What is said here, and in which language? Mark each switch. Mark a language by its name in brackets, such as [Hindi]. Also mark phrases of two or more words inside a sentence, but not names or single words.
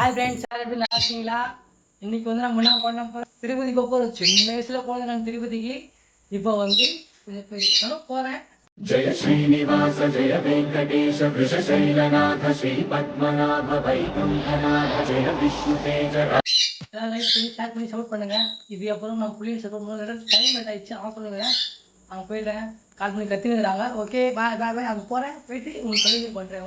[Tamil] ஹாய் ஃப்ரெண்ட்ஸ், எப்படி நல்லா இருக்கீங்களா? இன்னைக்கு வந்து நம்ம என்ன பண்ண போகிறோம், திருப்பதி போகிறோம். சின்ன வயசில் போனேன் நான் திருப்பதிக்கு. இப்போ வந்து போகிறேன். [Sanskrit] जय श्रीनिवास जय वेंकटेश वृषशैलनाथ श्री पद्मनाभ वैकुंठनाथ जय विष्णुतेज [Tamil] லைக் பண்ணி ஷேர் பண்ணி சப்போர்ட் பண்ணுங்க. இது அப்புறம் நான் புள்ளியை சப்போர்ட் பண்ணுறேன். டைம் ஆயிடுச்சு, ஆஃப் பண்ணுங்க. அங்கே போயிடுறேன். கால் பண்ணி கத்தினுறாங்க. [English] okay bye bye bye. [Tamil] அங்கே போகிறேன், போயிட்டு உங்களுக்கு கண்டினியூ பண்ணுறேன்.